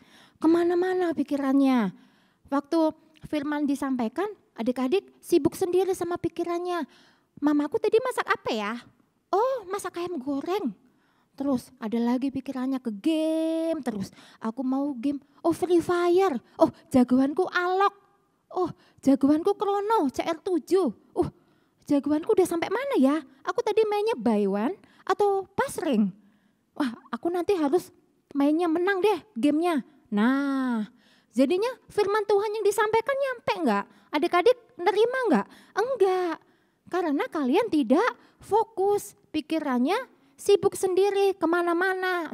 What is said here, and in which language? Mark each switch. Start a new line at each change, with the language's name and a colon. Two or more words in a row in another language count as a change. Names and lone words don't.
Indonesian: Kemana-mana pikirannya. Waktu firman disampaikan, adik-adik sibuk sendiri sama pikirannya. Mamaku tadi masak apa ya? Oh, masak ayam goreng. Terus ada lagi pikirannya ke game terus. Aku mau game, oh Free Fire. Oh, jagoanku Alok. Oh, jagoanku Krono, CR7. Jagoanku udah sampai mana ya? Aku tadi mainnya
English: buy one
Indonesian: atau
English: pass ring.
Indonesian: Wah, aku nanti harus mainnya menang deh gamenya. Nah, jadinya firman Tuhan yang disampaikan nyampe enggak? Adik-adik nerima enggak? Enggak. Karena kalian tidak fokus. Pikirannya sibuk sendiri kemana-mana.